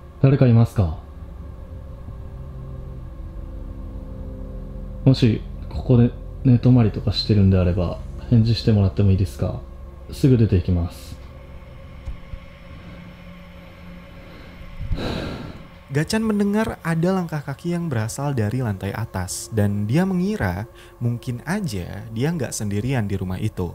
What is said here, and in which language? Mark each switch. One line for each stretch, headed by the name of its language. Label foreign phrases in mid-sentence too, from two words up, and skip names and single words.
Japanese: 誰かいますか？もしここで寝泊まりとかしてるんであれば返事してもらってもいいですか？すぐ出て行きます。
Indonesian: Gachan mendengar ada langkah kaki yang berasal dari lantai atas dan dia mengira mungkin aja dia nggak sendirian di rumah itu.